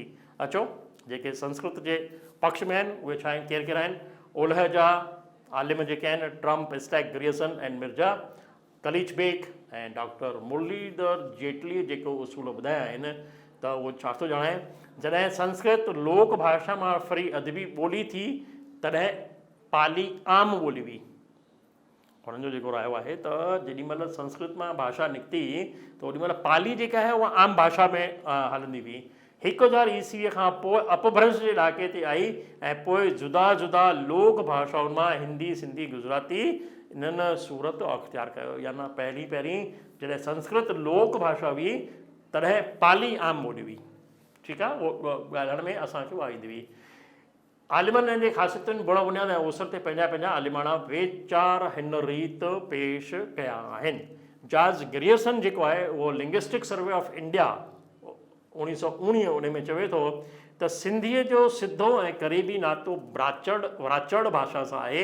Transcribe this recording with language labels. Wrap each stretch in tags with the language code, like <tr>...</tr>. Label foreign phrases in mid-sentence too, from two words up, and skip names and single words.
<sd>अचो जेके संस्कृत जे पक्ष में आहिनि उहे छा आहिनि, केरु केरु आहिनि। ओलह जा आलिम जेके आहिनि ट्रम्प, स्टैक, ग्रियर्सन ऐं मिर्ज़ा, कलीच बेग ऐं डॉक्टर मुरलीधर जेटली जेको उसूल ॿुधाया आहिनि त उहो छा थो ॼाणे, जॾहिं संस्कृत लोक भाषा मां फरी अदबी ॿोली थी तॾहिं पाली आम ॿोली हुई। हुननि जो जेको रायो आहे त जेॾीमहिल संस्कृत मां भाषा निकिती त ओॾीमहिल पाली जेका आहे उहा आम भाषा में हलंदी हुई। 1000 ईस्वीअ खां पोइ अपभ्रंश जे ॾाके ते आई ऐं पोइ जुदा जुदा लोक भाषाउनि मां हिंदी, सिंधी, गुजराती इन्हनि सूरत अख़्तियार कयो। या न पहिरीं जॾहिं संस्कृत लोक भाषा हुई तॾहिं पाली आम ॿोली हुई। ठीकु आहे, उहो ॻाल्हाइण में असांखे उहा ईंदी हुई। आलिमनि जे ख़ासियतुनि बुण बुनियाद ऐं ओसर ते पंहिंजा आलिमाणा वीचार हिन रीत पेश कया आहिनि। जॉर्ज ग्रियर्सन जेको आहे उहो लिंग्विस्टिक सर्वे ऑफ इंडिया 1919 उन में चवे थो त सिंधीअ जो सिधो ऐं क़रीबी नातो वराचड़ भाषा सां आहे।</sd>